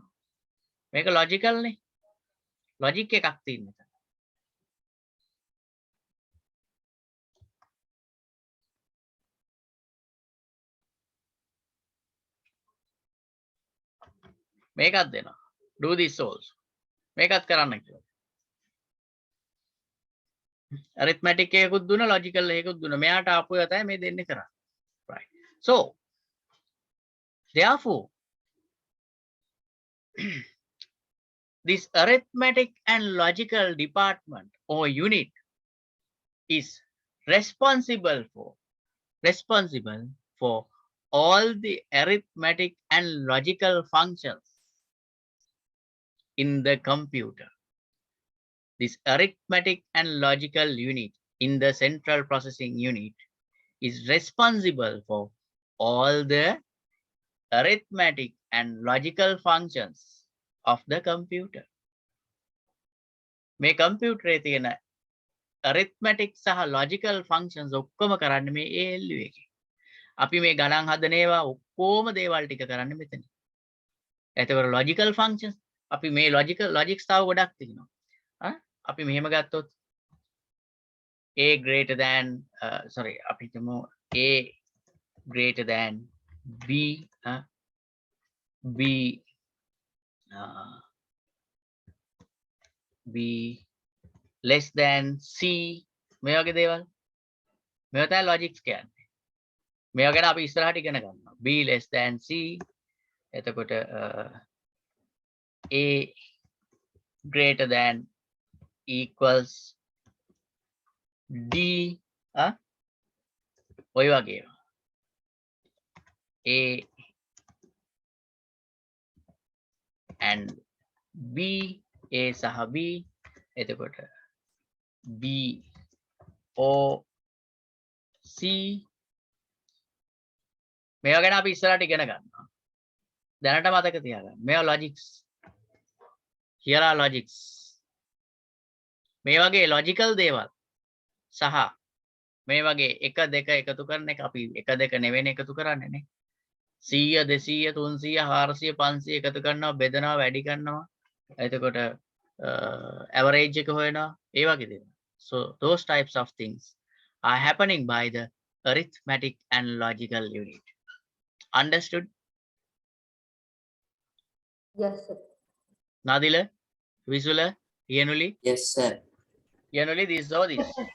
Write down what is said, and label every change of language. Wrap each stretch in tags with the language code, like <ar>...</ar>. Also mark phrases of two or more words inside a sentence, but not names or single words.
<si>මේක ලොජිකල් නේ. ලොජික් එකක් තියෙනවා. මේකත් දෙනවා.</si> <en>Do this also.</en> <si>මේකත් කරන්න කියලා. arithmetic එකකුත් දුන්නා, logical එකකුත් දුන්නා. මෙයාට ආපු එක තමයි මේ දෙන්නේ කරන්නේ.</si> <en>Right. So therefore this arithmetic and logical department or unit is responsible for all the arithmetic and logical functions in the computer. This arithmetic and logical unit in the central processing unit is responsible for all the arithmetic and logical functions of the computer.</en> <si>මේ කම්පියුටරේ තියෙන arithmetic සහ</si> <en>logical functions</en> <si>ඔක්කොම කරන්නේ මේ ALU එකේ. අපි මේ ගණන් හදන ඒවා ඔක්කොම දේවල් ටික කරන්නේ මෙතන. එතකොට</si> <en>logical functions</en> <si>අපි මේ logics තව ගොඩක් තියෙනවා. අපි මෙහෙම ගත්තොත්</si> <en>a greater than</en> <si>අපි හිතමු</si> <en>a greater than b b b less than c</en> <si>මේ වගේ දේවල් මේවා තමයි logics කියන්නේ. මේවා ගැන අපි ඉස්සරහට ඉගෙන ගන්නවා.</si> <en>b less than c</en> <si>එතකොට</si> <en>a greater than equals</en> <si>d ඔය වගේ</si> <en>a and b</en> <si>a සහ b එතකොට b o c මේවා ගැන අපි ඉස්සරහට ඉගෙන ගන්නවා. දැනට මතක තියාගන්න. මේවා logics.</si> <en>Here are logics.</en> <si>මේ වගේ logical දේවල් සහ මේ වගේ 1 2 එකතු කරන එක අපි 1 2 නෙවෙයි එකතු කරන්නේ නේ. 100 200 300 400 500 එකතු කරනවා බෙදනවා වැඩි කරනවා. එතකොට average එක හොයනවා ඒ වගේ දේවල්.</si> <en>So those types of things are happening by the arithmetic and logical unit. Understood? Yes, sir. Nadila, Visula, Yanuli, Yes, sir. Yanuli, this or this.</en>